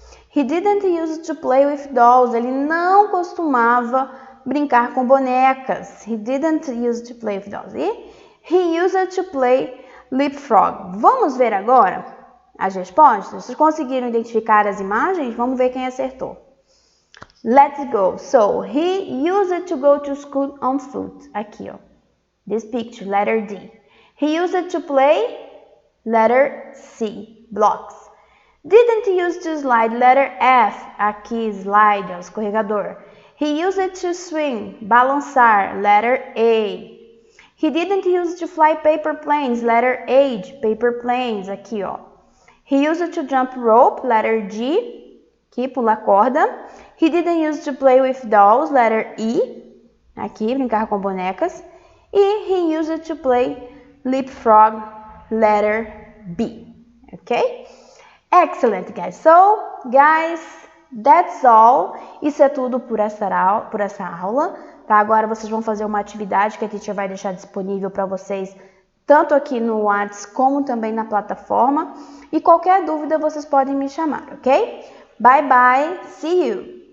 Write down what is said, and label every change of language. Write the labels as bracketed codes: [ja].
[en] He didn't use to play with dolls. [pt] Ele não costumava brincar com bonecas. [en] He didn't use to play with dolls. E he used to play leapfrog. [pt] Vamos ver agora as respostas? Vocês conseguiram identificar as imagens? Vamos ver quem acertou. [en] Let's go. So, he used to go to school on foot. [pt] Aqui, ó. [en] This picture, letter D. He used to play, letter C, blocks. Didn't use to slide, letter F. Aqui, slide, ó, escorregador. He used to swing, balançar, letter A. He didn't use to fly paper planes, letter H, paper planes, [pt] aqui, ó. [en] He used to jump rope, letter G, [pt] aqui pula corda. [en] He didn't use to play with dolls, letter E, [pt] aqui brincar com bonecas. [en] E he used to play leapfrog, letter B, ok? Excellent, guys. So, guys, that's all. [pt] Isso é tudo por essa aula, tá? Agora vocês vão fazer uma atividade que a teacher vai deixar disponível para vocês, tanto aqui no WhatsApp como também na plataforma. E qualquer dúvida vocês podem me chamar, ok? [en] Bye, bye. See you.